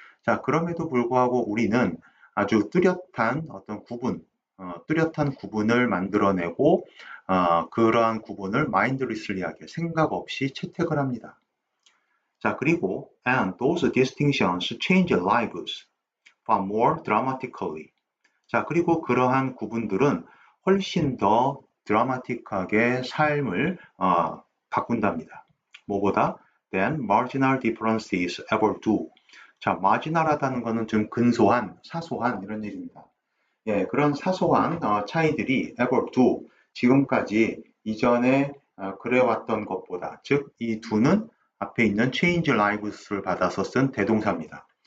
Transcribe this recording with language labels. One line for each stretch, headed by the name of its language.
Korean: 자, 그럼에도 불구하고 우리는 아주 뚜렷한 어떤 뚜렷한 구분을 만들어내고 그러한 구분을 mindlessly하게 생각 없이 채택을 합니다. 자, 그리고
English: and those distinctions change lives far more dramatically.
Korean: 자, 그리고 그러한 구분들은 훨씬 더 드라마틱하게 삶을 바꾼답니다. 뭐보다
English: than marginal differences ever do.
Korean: 자, 마지널하다는 것은 좀 근소한, 사소한 이런 얘기입니다. 예, 그런 사소한 차이들이
English: ever do,
Korean: 지금까지 이전에 그래왔던 것보다, 즉 이 do는 앞에 있는
English: change lives
Korean: 를 받아서 쓴 대동사입니다.